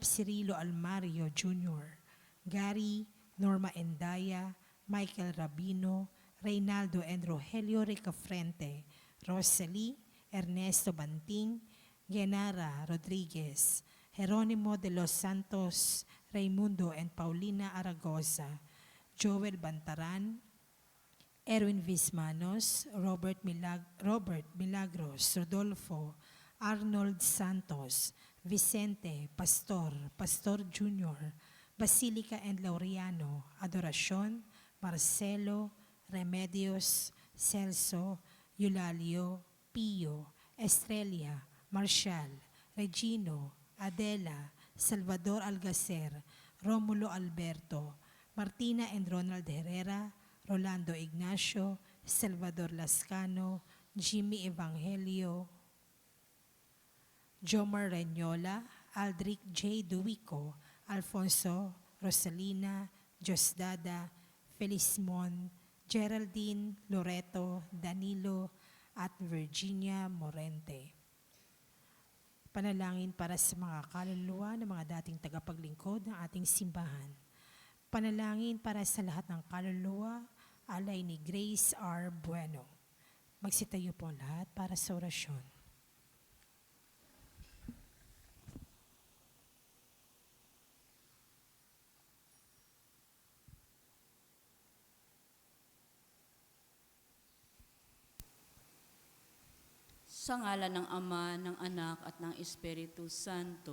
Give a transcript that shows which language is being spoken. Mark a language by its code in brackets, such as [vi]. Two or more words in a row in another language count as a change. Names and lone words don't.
[tl] Cirilo Almario Jr., Gary, Norma Endaya, Michael Rabino, Reynaldo and Rogelio Ricafrente, Rosalie, Ernesto Banting, Genara Rodriguez, Jeronimo de los Santos, Raimundo and Paulina Aragosa, Joel Bantaran, Erwin Vismanos, Robert Milagros, Rodolfo, Arnold Santos, Vicente, Pastor Jr., Basilica and Laureano, Adoracion, Marcelo, Remedios, Celso, Eulalio, Pio, Estrella, Marshall, Regino, Adela, Salvador Algacer, Romulo Alberto, Martina and Ronald Herrera, Rolando Ignacio, Salvador Lascano, Jimmy Evangelio, Jomar Reñola, Aldric J. Duico, Alfonso, Rosalina, Josdada, Felismon, Geraldine, Loreto, Danilo, at Virginia Morente. Panalangin para sa mga kaluluwa ng mga dating tagapaglingkod ng ating simbahan. Panalangin para sa lahat ng kaluluwa, alay ni Grace R. Bueno. Magsitayo po ang lahat para sa orasyon. Sa ngalan ng Ama, ng Anak, at ng Espiritu Santo.